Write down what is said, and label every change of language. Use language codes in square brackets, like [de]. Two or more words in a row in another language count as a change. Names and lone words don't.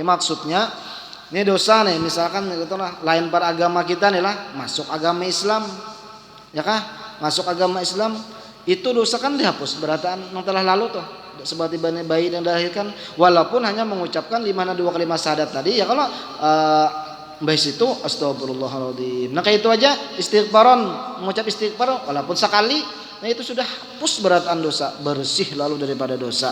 [bjn] Maksudnya ini dosa nih, misalkan gitu lah, lain pada agama kita nih lah, masuk agama Islam, ya kah? Masuk agama Islam itu dosa kan dihapus berataan yang telah lalu tuh, seperti bayi yang dilahirkan, walaupun hanya mengucapkan 2 kalimat syahadat tadi, ya kalau baik itu astagfirullahaladzim. Nah kayak itu aja istighfaran, mengucap istighfar walaupun sekali, nah itu sudah hapus berataan dosa, bersih lalu daripada dosa.